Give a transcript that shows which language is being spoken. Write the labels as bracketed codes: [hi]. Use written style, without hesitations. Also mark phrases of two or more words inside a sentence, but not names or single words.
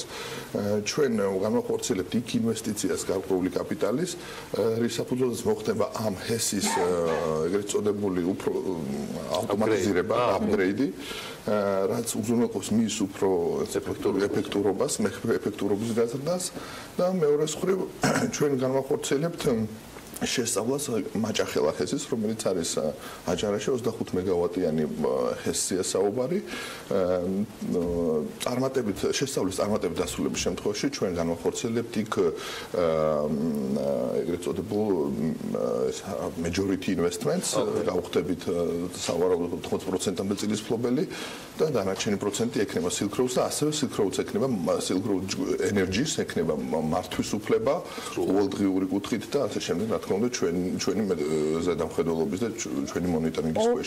[ka] ჩვენ განვახორციელებთ იქ ინვესტიციას გარკვეული კაპიტალის, რის საფუძველზეც მოხდება ამ ჰესის ეგრეთ წოდებული უფრო ავტომატიზირება, აპგრეიდი, რაც უზრუნველყოფს მის უფრო ეფექტურობას, ეფექტურობის გაზრდას და მეორე მხრივ ჩვენ განვახორციელებთ შესწავლას მაჭახელა ჰესის, რომელიც არის აჭარაში 25 მეგავატიანი ჰესია საუბარი. შესწავლის წარმატებით დასრულების შემთხვევაში ჩვენ განვახორციელებთ იქ ეგრეთ წოდებულ [en] majority investments, [ka] გავხდებით სავარაუდოდ 80%-მდე წილის ფლობელი და დანარჩენი პროცენტი ექნება Silk Road-ს და ასევე Silk Road-ს ექნება Silk Road Energy-ს ექნება მართვის უფლება ყოველდღიური კუთხით და ასე შემდეგ. უნდა ჩვენი ზედამხედველობის და ჩვენი მონიტორინგის ქვეშ.